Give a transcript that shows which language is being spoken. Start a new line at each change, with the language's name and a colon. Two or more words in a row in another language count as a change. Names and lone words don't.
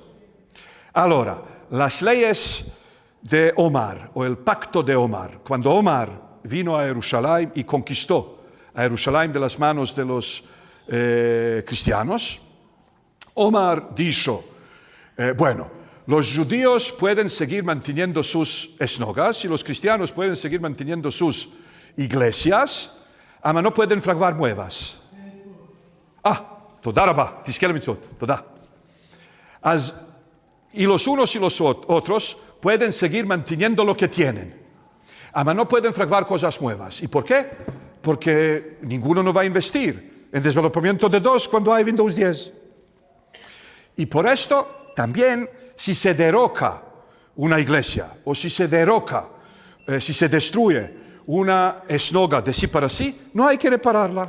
Ladino: Ahora, las leyes de Omar, o el pacto de Omar, cuando Omar vino a Jerusalén y conquistó a Jerusalén de las manos de los cristianos. Omar dijo, bueno, los judíos pueden seguir manteniendo sus esnogas y los cristianos pueden seguir manteniendo sus iglesias, pero no pueden fraguar nuevas.
Hebrew: תודה רבה, תזכה למצוות, תודה.
Ladino: Y los unos y los otros pueden seguir manteniendo lo que tienen, pero no pueden fraguar cosas nuevas. ¿Y por qué? Porque ninguno no va a investir en desarrollamiento de DOS cuando hay Windows 10. Y por esto también, si se derroca una iglesia o si se derroca, si se destruye una esnoga de sí para sí, no hay que repararla.